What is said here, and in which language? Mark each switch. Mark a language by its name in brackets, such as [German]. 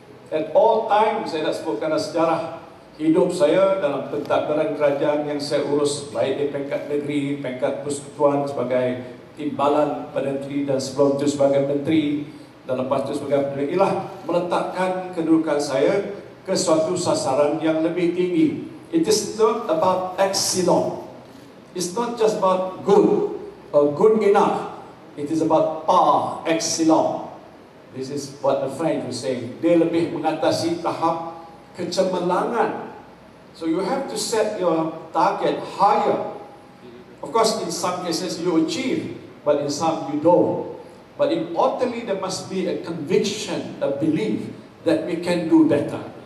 [English] At all times, [Malay] saya nak sebutkan sejarah hidup saya dalam pentadbiran kerajaan yang saya urus, baik di peringkat negeri, peringkat persekutuan sebagai timbalan Perdana Menteri dan sebelum itu sebagai menteri dan lepas itu sebagai menteri, ialah meletakkan kedudukan saya ke suatu sasaran yang lebih tinggi. [English] It is not about excellence. It's not just about good or good enough. It is about par excellence. This is what the French were saying. [Malay] Dia lebih mengatasi tahap kecemerlangan. [English] So you have to set your target higher. Of course, in some cases you achieve, but in some you don't. But importantly, there must be a conviction, a belief that we can do better.